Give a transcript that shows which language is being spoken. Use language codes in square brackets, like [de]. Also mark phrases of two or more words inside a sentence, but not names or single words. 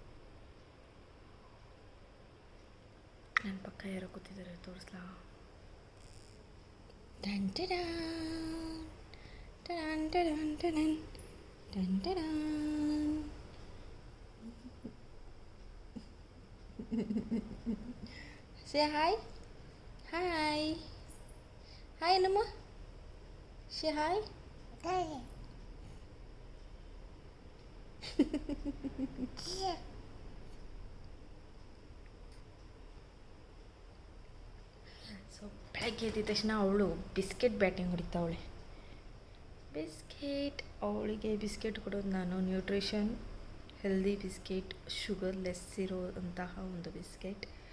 [kn] ನನ್ನ ಪಕ್ಕ ಯಾರೋ ಕೂತಿದ್ದಾರೆ, ತೋರಿಸ್ಲಾ? ಟನ್ ಟಡನ್ ಟಡನ್ ಟಡನ್ ಟಡನ್ ಟನ್ ಟಡನ್. [en] Say hi. Hi. Hi, Anuma. Say hi. Hi. [kn] ಸೊ ಬೆಳಗ್ಗೆ ಎದ್ದ ತಕ್ಷಣ ಅವಳು [en] biscuit batting [kn] ಹೊಡಿತಾವಳೆ. ಅವಳಿಗೆ ಬಿಸ್ಕೆಟ್ ಕೊಡೋದು ನಾನು [en] nutrition healthy biscuit, sugar less [kn] ಇರೋಂತಹ ಒಂದು ಬಿಸ್ಕೆಟ್.